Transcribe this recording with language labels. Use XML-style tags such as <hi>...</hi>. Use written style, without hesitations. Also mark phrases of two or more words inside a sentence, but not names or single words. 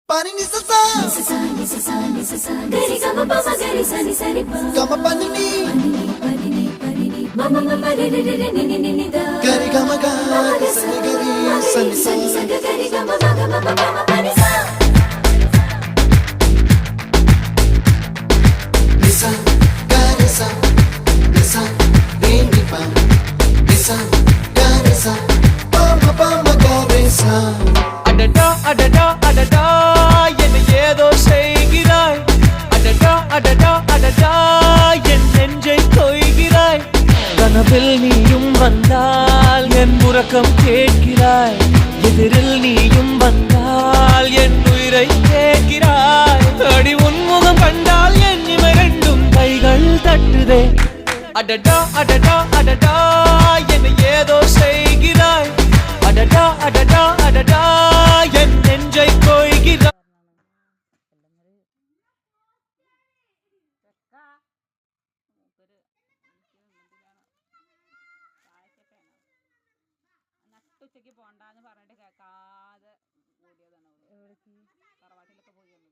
<ta>Pani ni sa sa gari ga ma pa ma gari sa ni sa ri pa ga ma pa ni ma ma ma ma re re re ni ni ni da gari ga ma ga sa ni gari sa ni sa gari ga ma ga ma pa ma pa ni sa ni sa gari sa re ni pa ni sa gari sa pa ma gari sa அடடா அடடா அடடா என்ன ஏதோ செய்கிறாய் அடடா அடடா அடடா என் நெஞ்சை கொய்கிறாய் கனவில் நீயும் வந்தால் என் உறக்கம் கேட்கிறாய் எதிரில் நீயும் வந்தால் என் உயிரை கேட்கிறாய் அடி உன்முகம் கண்டால் என் இமை ரெண்டும் கைகள் தட்டுதே அடடா அடடா அடடா என்ன ஏதோ செய்கிறாய் அடடா அடடா அடடா என் நெஞ்சை கொய்கிறாய்</ta> <ml>ഉച്ചയ്ക്ക് പോണ്ടാന്ന് പറഞ്ഞിട്ട് കേൾക്കാതെ ഓടിയതാണ് തറവാട്ടിലൊക്കെ പോയി വന്നത്.</ml>